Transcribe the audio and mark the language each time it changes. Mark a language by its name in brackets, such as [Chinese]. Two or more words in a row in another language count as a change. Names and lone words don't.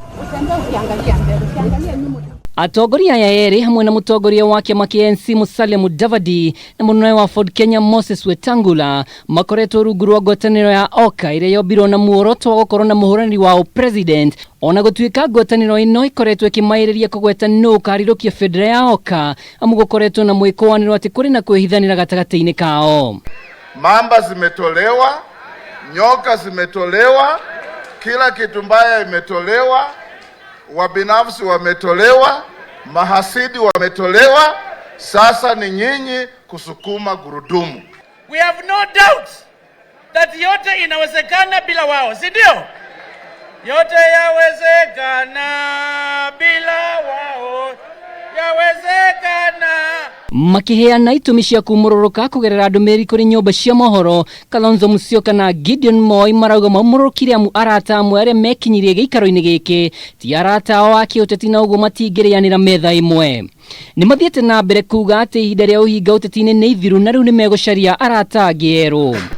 [Kikuyu] Atongoria ya Eeri hamwe na mutongoria wa kiama kĩa ANC Mudavadi na munene wa Ford Kenya Moses Wetangula makoretwo rungu rwa ngwatanĩro ya OKA ĩrĩa yombirwo na muoroto wa gũkorwo na mũhũranĩri wa president. Ona gũtuĩka ngwatanĩro ĩno ĩkoretwo ĩkĩmaĩrĩria kũgweta nũ ũkarirũkia bendera ya OKA, amu gũkoretwo na mwĩkũanĩro atĩ kũrĩ na kwĩhithanĩra gatagatĩ-inĩ kao. [Swahili] Mamba zimetolewa, nyoka zimetolewa, kila kitu mbaya imetolewa, wabinafsi wametolewa, mahasidi wametolewa, sasa ni nyinyi kusukuma gurudumu. [English] We have no doubt that [Swahili] yote inawezekana bila wao, si ndio? Yote yawezekana bila wao, yawezekana. [Kikuyu] Makiheana itumi cia kumururuka kugerera ndũmĩrĩri kũrĩ nyũmba cia mohoro, Kalonzo Musyoka na Gideon Moi marauga maumururukire arata amwe arĩa mekinyirie gĩikaro-inĩ gĩkĩ ti arata ao a kĩũteti na ũguo matingĩrĩanĩra metha ĩmwe. Nĩ mathiĩte na mbere kuuga atĩ ihinda rĩa ũhinga ũteti-inĩ nĩ ithiru na rĩu nĩ megũcaria arata angĩ erũ.